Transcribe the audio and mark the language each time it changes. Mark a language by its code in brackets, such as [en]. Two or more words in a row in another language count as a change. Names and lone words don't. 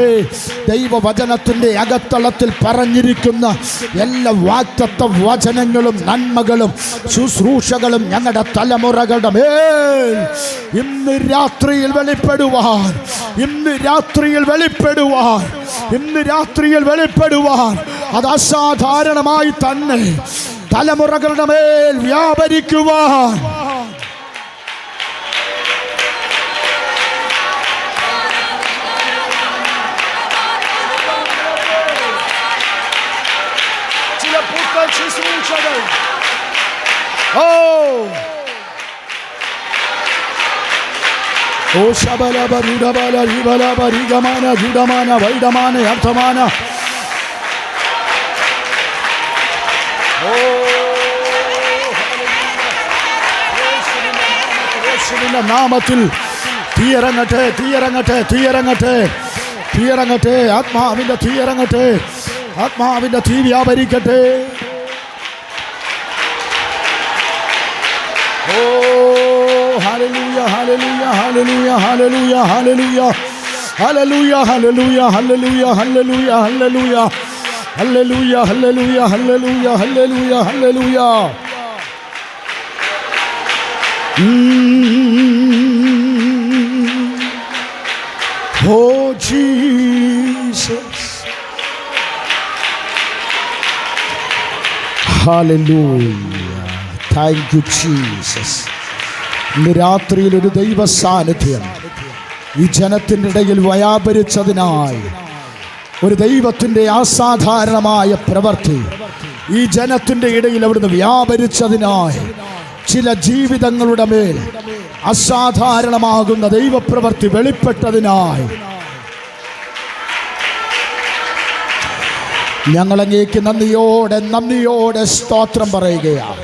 [ml] ദൈവവചനത്തിൻ്റെ അകത്തളത്തിൽ പറഞ്ഞിരിക്കുന്ന എല്ലാ വാഗ്ദത്ത വചനങ്ങളും നന്മകളും ശുശ്രൂഷകളും ഞങ്ങളുടെ തലമുറകളുടെ മേൽ ഇന്ന് രാത്രിയിൽ വെളിപ്പെടുവാൻ, ഇന്ന് രാത്രിയിൽ വെളിപ്പെടുവാൻ, ഇന്ന് രാത്രിയിൽ വെളിപ്പെടുവാൻ അത് അസാധാരണമായി തന്നെ തലമുറകളുടെ മേൽ വ്യാപരിക്കുവാൻ ചില പുത്തൻ ശുശ്രൂഷകൾ O shabala baruda bala ribala barigamana judamana vaidamana yarthamana. യേശുവിന്റെ നാമത്തിൽ തീയിറങ്ങട്ടെ, തീയിറങ്ങട്ടെ, തീയിറങ്ങട്ടെ, തീയിറങ്ങട്ടെ. ആത്മാവിന്റെ തീയിറങ്ങട്ടെ, ആത്മാവിന്റെ തീ വ്യാപരിക്കട്ടെ. [en] Hallelujah, hallelujah, hallelujah, hallelujah, hallelujah, hallelujah, hallelujah, hallelujah, hallelujah, hallelujah, hallelujah, hallelujah, hallelujah, hallelujah, hallelujah. Oh Jesus, hallelujah, thank you Jesus. [ml] ഇന്ന് രാത്രിയിൽ ഒരു ദൈവ സാന്നിധ്യം ഈ ജനത്തിൻ്റെ ഇടയിൽ വ്യാപരിച്ചതിനായി, ഒരു ദൈവത്തിൻ്റെ അസാധാരണമായ പ്രവൃത്തി ഈ ജനത്തിൻ്റെ ഇടയിൽ അവിടുന്ന് വ്യാപരിച്ചതിനായി, ചില ജീവിതങ്ങളുടെ മേൽ അസാധാരണമാകുന്ന ദൈവപ്രവൃത്തി വെളിപ്പെട്ടതിനായി ഞങ്ങളങ്ങേക്ക് നന്ദിയോടെ സ്തോത്രം പറയുകയാണ്.